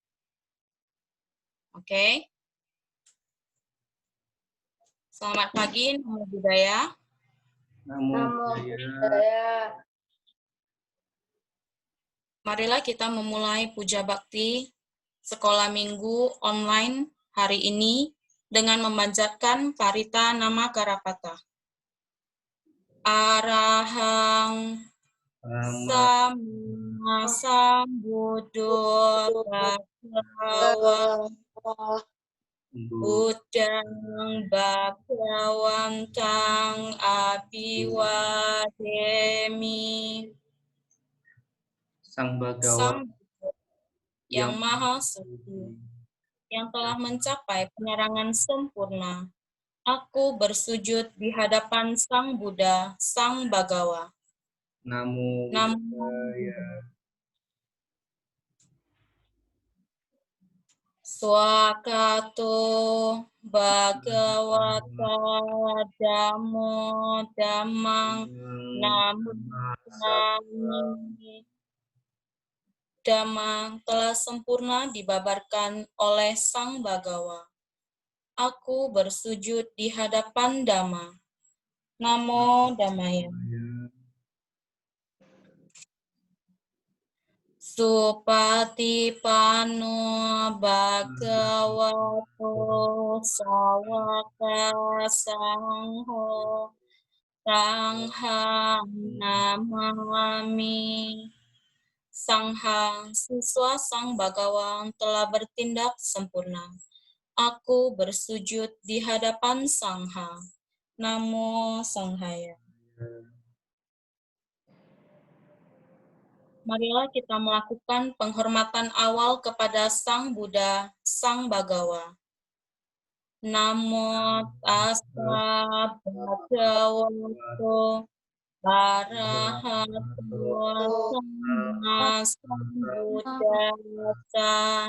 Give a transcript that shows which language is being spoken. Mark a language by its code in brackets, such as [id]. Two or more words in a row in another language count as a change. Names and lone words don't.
[id] Oke. Selamat pagi, [pi] Namo Budaya. Namo Namo Budaya. budaya. [id] Marilah kita memulai puja bakti sekolah minggu online hari ini dengan memanjatkan parita nama Karapata. [pi] Arahang Sama Sambuddho Bhagawa Buddhang Bhagawantang Abhiwademi. [id] Sang Bhagawa Sang yang maha suci, yang telah mencapai penerangan sempurna. Aku bersujud di hadapan Sang Buddha, Sang Bhagawa. [pi] Namo Namo Buddhaya. Swakato Bhagavata Dhammo Dhammang Namami. [id] Dhamma telah sempurna dibabarkan oleh Sang Bhagawa. Aku bersujud di hadapan Dhamma. [pi] Namo Dhammaya. Supatipanno Bhagavato Sawaka Sangho Sanghang Namami. Sanghang, [id] siswa Sang Bhagawan telah bertindak sempurna. Aku bersujud di hadapan Sangha. [pi] Namo Sanghaya. [id] Marilah kita melakukan penghormatan awal kepada Sang Buddha, Sang Bhagawa. [pi] Namo tassa bhagavato arahato samma sambuddhassa.